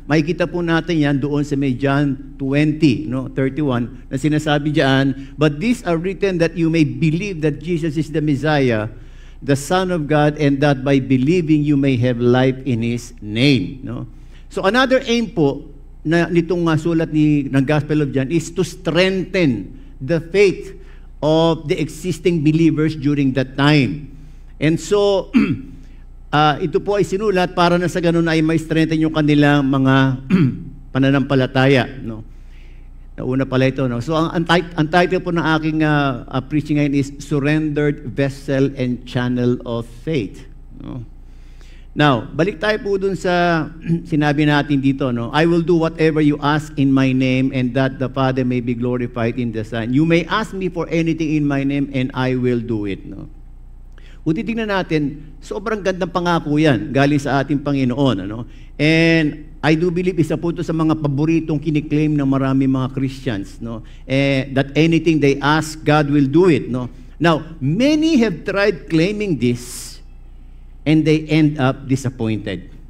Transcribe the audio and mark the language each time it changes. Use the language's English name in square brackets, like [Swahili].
[Filipino] Makikita po natin yan doon sa may John 20, no, 31, na sinasabi diyan, [English] but these are written that you may believe that Jesus is the Messiah, the Son of God, and that by believing you may have life in His name. No? So another aim [Filipino] po na nitong sulat ng [English] Gospel of John is to strengthen the faith of the existing believers during that time. [Filipino] And so, ito po ay sinulat para na sa ganun ay may strengthen yung kanilang mga pananampalataya. No? Nauna pala ito. No? So, ang title po ng aking preaching ngayon is Surrendered Vessel and Channel of Faith. No? Now, balik tayo po dun sa sinabi natin dito, no? [English] I will do whatever you ask in my name and that the Father may be glorified in the Son. You may ask me for anything in my name and I will do it, no? [Filipino] kung titignan natin, sobrang gandang pangako yan galing sa ating Panginoon. Ano? [English] And I do believe [Filipino] isa po ito sa mga paboritong kiniklaim ng marami mga Christians. [English] No? That anything they ask, God will do it. No? Now, many have tried claiming this and they end up disappointed.